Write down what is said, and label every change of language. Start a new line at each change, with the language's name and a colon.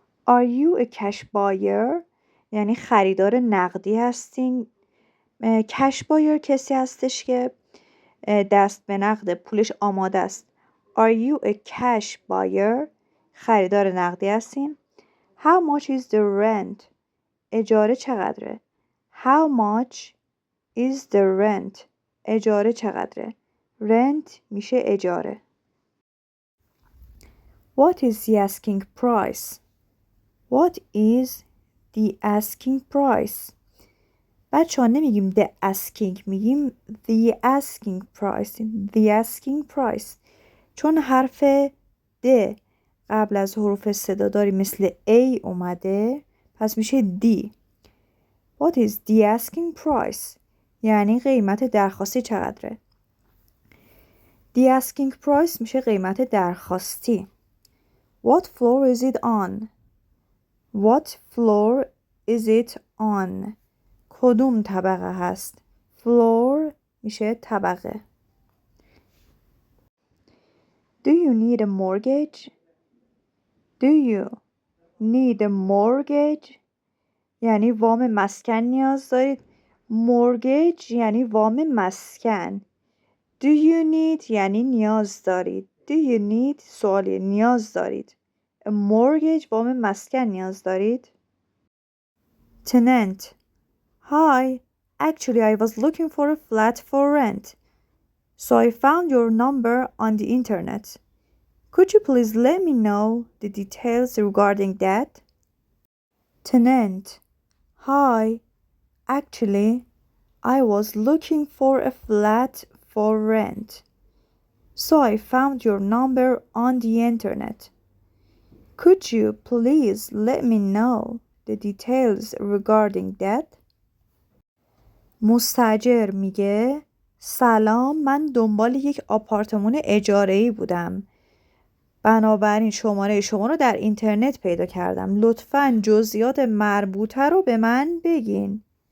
English: Are you a cash buyer?
Persian: یعنی خریدار نقدی هستین کش بایر کسی هستش که دست به نقد، پولش آماده است.
English: Are you a cash buyer؟
Persian: خریدار نقدی هستین.
English: How much is the rent؟
Persian: اجاره چقدره؟
English: How much is the rent؟ اجاره چقدره؟ Rent
Persian: میشه اجاره.
English: What is the asking price؟ What is the asking price؟
Persian: بچه ها نمیگیم
English: the asking،
Persian: میگیم
English: the asking price.
Persian: the asking price چون حرف د قبل از حروف صداداری مثل A اومده پس میشه D.
English: What is the asking price؟
Persian: یعنی قیمت درخواستی چقدره؟
English: The asking price
Persian: میشه قیمت درخواستی.
English: What floor is it on؟ What floor is it on؟
Persian: کدوم طبقه هست؟
English: floor
Persian: میشه طبقه.
English: Do you need a mortgage؟ Do you need a mortgage؟
Persian: یعنی وام مسکن نیاز دارید. mortgage یعنی وام مسکن.
English: Do you need
Persian: یعنی نیاز دارید. Do you need سوالی نیاز دارید.
English: A mortgage
Persian: وام مسکن نیاز دارید.
English: Tenant. Hi, actually I was looking for a flat for rent. So I found your number on the internet. Could you please let me know the details regarding that? Tenant. Hi, actually I was looking for a flat for rent. So I found your number on the internet. Could you please let me know the details regarding that?
Persian: مستاجر میگه سلام، من دنبال یک آپارتمان اجاره‌ای بودم. بنابراین شماره شما رو در اینترنت پیدا کردم. لطفاً جزئیات مربوطه رو به من بگین.